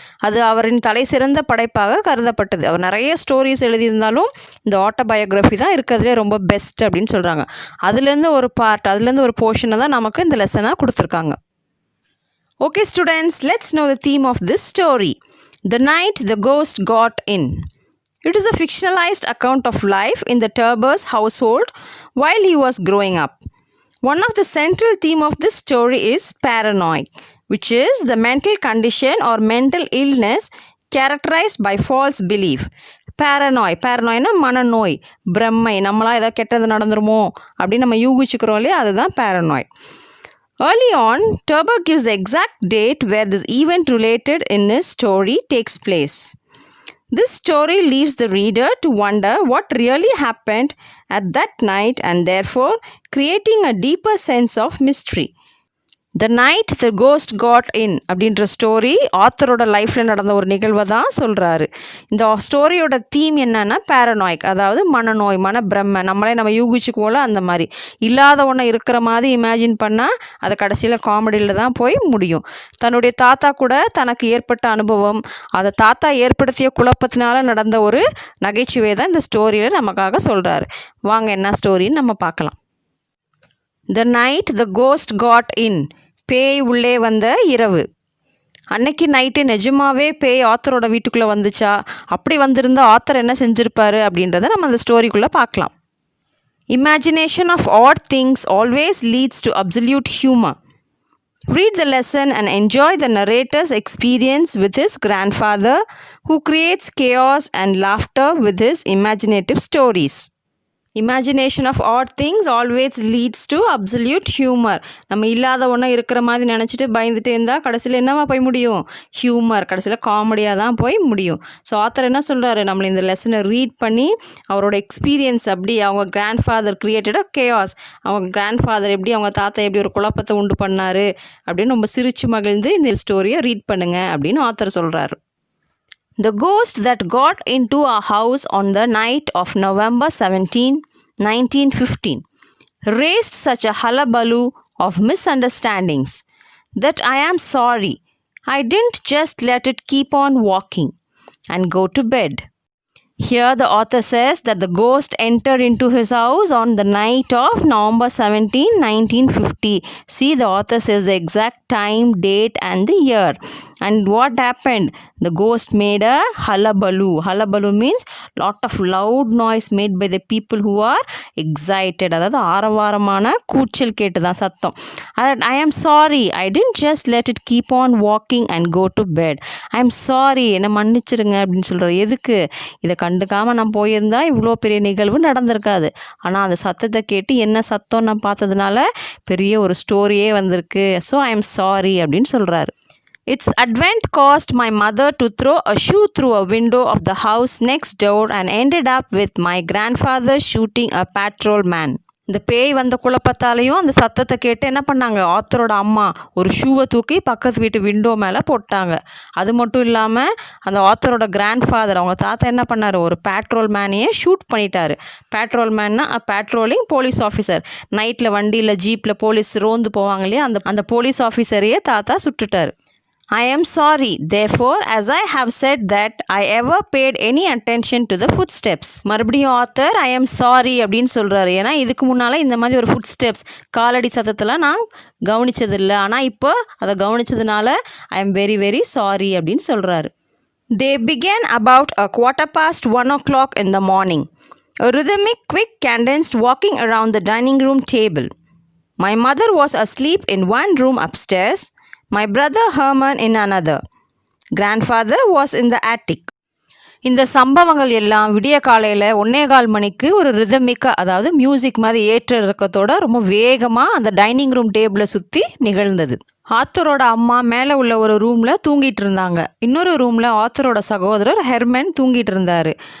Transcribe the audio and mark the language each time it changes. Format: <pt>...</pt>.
<ta>அது அவரின் தலை சிறந்த படைப்பாக கருதப்பட்டது. அவர் நிறைய ஸ்டோரிஸ் எழுதியிருந்தாலும் இந்த ஆட்டோபயோகிராஃபி தான் இருக்கிறதுலே ரொம்ப பெஸ்ட் அப்படின்னு சொல்கிறாங்க. அதுலேருந்து ஒரு போர்ஷனை தான் நமக்கு இந்த லெசனாக கொடுத்துருக்காங்க.</ta> <en>Okay students, let's know the theme of this story. The night the ghost got in. It is a fictionalized account of life in the Turber's household while he was growing up. One of the central theme of this story is paranoia, which is the mental condition or mental illness characterized by false belief.</en> <ta>paranoia மனநோய், பிரம்மை, நம்மளாம் ஏதாவது கெட்டது நடந்துருமோ அப்படின்னு நம்ம யூகிச்சுக்கிறோம் இல்லையா, அதுதான் paranoia.</ta> <en>Early on, Turber gives the exact date where this event related in his story takes place. This story leaves the reader to wonder what really happened at that night and therefore creating a deeper sense of mystery. The night the ghost got in</en> <ta>அப்படின்ற story ஆத்தரோட லைஃப்பில் நடந்த ஒரு நிகழ்வை தான் சொல்கிறாரு. இந்த ஸ்டோரியோட theme என்னன்னா பேரனாய்க், அதாவது மனநோய், மனப்பிரமை, நம்ம யூகிச்சுக்குவோம்ல அந்த மாதிரி. இல்லாத ஒன்று இருக்கிற மாதிரி இமேஜின் பண்ணால் அது கடைசியில் காமெடியில் தான் போய் முடியும். தன்னுடைய தாத்தா கூட தனக்கு ஏற்பட்ட அனுபவம், அதை தாத்தா ஏற்படுத்திய குழப்பத்தினால நடந்த ஒரு நகைச்சுவை தான் இந்த ஸ்டோரியில் நமக்காக சொல்கிறாரு. வாங்க என்ன ஸ்டோரின்னு நம்ம பார்க்கலாம்.</ta> <en>The night the ghost got in.</en> <ta>பேய் உள்ளே வந்த இரவு. அன்னைக்கு நைட்டு நிஜமாவே பேய் ஆத்தரோட வீட்டுக்குள்ளே வந்துச்சா? அப்படி வந்திருந்த ஆத்தர் என்ன செஞ்சுருப்பாரு அப்படின்றத நம்ம அந்த ஸ்டோரிக்குள்ளே பார்க்கலாம்.</ta> <en>Imagination of odd things always leads to absolute humor. Read the lesson and enjoy the narrator's experience with his grandfather, who creates chaos and laughter with his imaginative stories. Imagination of odd things always leads to absolute humor.</en> <ta>நம்ம இல்லாத ஒன்றா இருக்கிற மாதிரி நினச்சிட்டு பயந்துட்டு இருந்தால் கடைசியில் என்னவா போய் முடியும்? ஹியூமர், கடைசியில் காமெடியாக தான் போய் முடியும். ஸோ ஆத்தர் என்ன சொல்கிறாரு, நம்மளை இந்த லெசனை ரீட் பண்ணி அவரோட எக்ஸ்பீரியன்ஸ், அப்படி அவங்க கிராண்ட் ஃபாதர் கிரியேட்டடாக கேஆஸ், அவங்க கிராண்ட் ஃபாதர் எப்படி அவங்க தாத்தா எப்படி ஒரு குழப்பத்தை உண்டு பண்ணார் அப்படின்னு ரொம்ப சிரிச்சு மகிழ்ந்து இந்த ஸ்டோரியை ரீட் பண்ணுங்க அப்படின்னு ஆத்தர் சொல்கிறாரு.</ta> <en>The ghost that got into our house on the night of November 17, 1915 raised such a hullabaloo of misunderstandings that I am sorry I didn't just let it keep on walking and go to bed. Here the author says that the ghost entered into his house on the night of November 17, 1950. See, the author says the exact time, date and the year. And what happened? The ghost made a hullabaloo. Hullabaloo means lot of loud noise made by the people who are excited.</en> <ta>அதாவது ஆரவாரமான கூச்சல் கேட்டுதான் சத்தம்.</ta> <en>I am sorry, I didn't just let it keep on walking and go to bed. I am sorry,</en> <ta>என்னை மன்னிச்சிருங்க அப்படின்னு சொல்கிறார். எதுக்கு? இதை கண்டுக்காமல் நான் போயிருந்தா இவ்வளோ பெரிய நிகழ்வு நடந்திருக்காது. ஆனால் அந்த சத்தத்தை கேட்டு என்ன சத்தம் நான் பார்த்ததுனால பெரிய ஒரு ஸ்டோரியே வந்திருக்கு.</ta> <en>so I am sorry</en> <ta>அப்படின்னு சொல்கிறாரு.</ta> <en>Its advent caused my mother to throw a shoe through a window of the house next door and ended up with my grandfather shooting a patrolman.</en> <ta>இந்த பேய் வந்த குழப்பத்தாலையும் அந்த சத்தத்தை கேட்டு என்ன பண்ணாங்க, ஆத்தரோட அம்மா ஒரு ஷூவை தூக்கி பக்கத்து வீட்டு விண்டோ மேலே போட்டாங்க. அது மட்டும் இல்லாமல் அந்த ஆத்தரோட கிராண்ட்ஃபாதர் அவங்க தாத்தா என்ன பண்ணார், ஒரு பேட்ரோல் மேனையே ஷூட் பண்ணிட்டாரு. Patrol மேன்னா patrolling police officer. நைட்டில் வண்டியில் ஜீப்பில் போலீஸ் ரோந்து போவாங்க இல்லையா, அந்த போலீஸ் ஆஃபீஸரையே தாத்தா சுட்டுட்டார்.</ta> <en>I am sorry, therefore, as I have said that I ever paid any attention to the footsteps.</en> <ta>மறுபடியும் ஆத்தர்</ta> <en>I am sorry</en> <ta>அப்படின்னு சொல்கிறாரு. ஏன்னா இதுக்கு முன்னால் இந்த மாதிரி ஒரு ஃபுட் ஸ்டெப்ஸ் காலடி சத்தத்தில் நான் கவனித்ததில்லை. ஆனால் இப்போ அதை கவனித்ததுனால</ta> <en>I am very very sorry</en> <ta>அப்படின்னு சொல்கிறாரு.</ta> <en>They began about 1:15 in the morning. A rhythmic, quick, cadenced walking around the dining room table. My mother was asleep in one room upstairs. My brother Herman in another. Grandfather was in the attic.</en> <ta>இந்த சம்பவங்கள் எல்லாம் விடிய காலையில் 1:15 மணிக்கு ஒரு ரிதமிக்காக, அதாவது music மாதிரி ஏற்ற இறக்கத்தோட ரொம்ப வேகமாக அந்த டைனிங் ரூம் டேபிளை சுற்றி நிகழ்ந்தது. ஆத்தரோட அம்மா மேலே உள்ள ஒரு ரூமில் தூங்கிட்டு இருந்தாங்க. இன்னொரு ரூமில் ஆத்தரோட சகோதரர் ஹெர்மன் தூங்கிட்டு இருந்தார்.</ta>